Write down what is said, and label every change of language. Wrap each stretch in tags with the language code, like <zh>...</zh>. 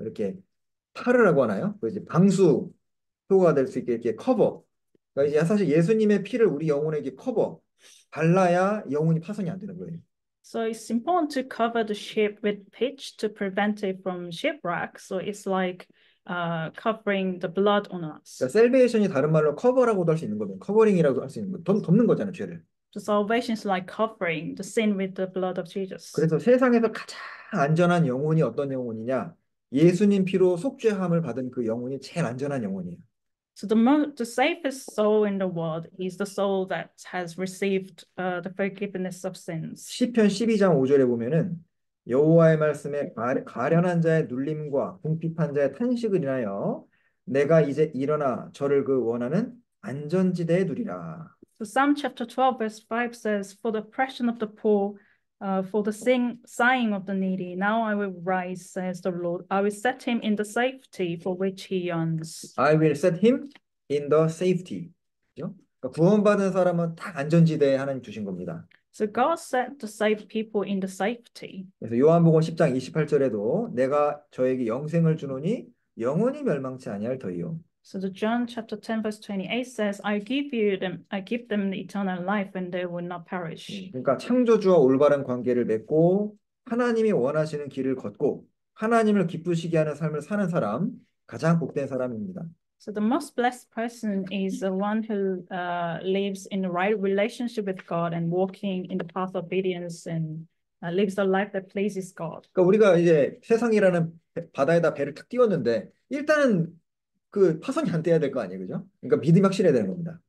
<ko>이렇게 파르라고 하나요? 그 이제 방수 효과가 될 수 있게 이렇게 커버. 그러니까 이제 사실 예수님의 피를 우리 영혼에게 커버 발라야 영혼이 파손이 안 되는 거예요.</ko> <en>So it's important to cover the ship with pitch to prevent it from shipwreck. So it's like covering the blood on us.</en> <ko>그러니까 셀베이션이 다른 말로 커버라고도 할 수 있는 거면 커버링이라고 할 수 있는 거 덮는 거잖아요, 죄를.</ko> <en>So salvation is like covering the sin with the blood of Jesus.</en> <ko>그래서 세상에서 가장 안전한 영혼이 어떤 영혼이냐? 예수님 피로 속죄함을 받은 그 영혼이 제일 안전한 영혼이에요.</ko> <en>So the safest soul in the world is the soul that has received the forgiveness of sins.</en> <ko>시편 12장 5절에 보면은 여호와의 말씀에 가련한 자의 눌림과 궁핍한 자의 탄식을 인하여 내가 이제 일어나 저를 그 원하는 안전지대에 두리라.</ko> <en>So Psalm chapter 12 verse 5 says, "For the oppression of the poor, for the sighing of the needy, now I will rise, says the Lord. I will set him in the safety for which he yearns." I will set him in the safety.</en> <ko>그죠? 그러니까 구원받은 사람은 딱 안전지대에 하나님 주신 겁니다.</ko> <en>So God set the saved people in the safety.</en> <ko>그래서 요한복음 10장 28절에도 내가 저에게 영생을 주노니 영원히 멸망치 아니할 터이요.</ko> <en>So the John chapter 10 verse 28 says, I give them the eternal life and they will not perish.</en> <ko>그러니까 창조주와 올바른 관계를 맺고 하나님이 원하시는 길을 걷고 하나님을 기쁘시게 하는 삶을 사는 사람, 가장 복된 사람입니다.</ko> <en>So the most blessed person is the one who lives in the right relationship with God and walking in the path of obedience and lives a life that pleases God.</en> <ko>그러니까 우리가 이제 세상이라는 바다에다 배를 탁 띄웠는데 일단은 그 파손이 안 돼야 될 거 아니에요, 그죠? 그러니까 믿음이 확실해야 되는 겁니다.</ko>